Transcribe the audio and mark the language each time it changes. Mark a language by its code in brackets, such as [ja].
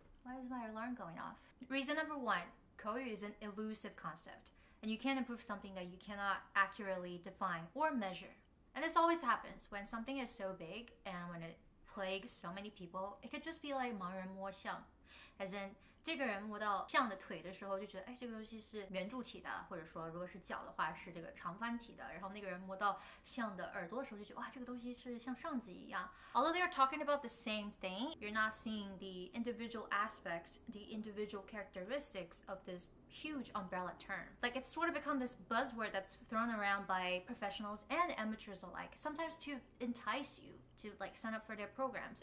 [en] Why is my alarm going off? Reason number one, 口语 is an elusive concept, and you can't improve something that you cannot accurately define or measure. And this always happens when something is so big and when it plagues so many people. It could just be like [zh] 盲人摸象. [en] As in, [zh] 这个人摸到象的腿的时候就觉得，哎，这个东西是圆柱体的，或者说如果是脚的话是这个长方体的。然后那个人摸到象的耳朵的时候就觉得，哇，这个东西是像扇子一样。 [en] Although they are talking about the same thing, you're not seeing the individual aspects, the individual characteristics of this huge umbrella term. Like, it's sort of become this buzzword that's thrown around by professionals and amateurs alike, sometimes to entice you to like sign up for their programs.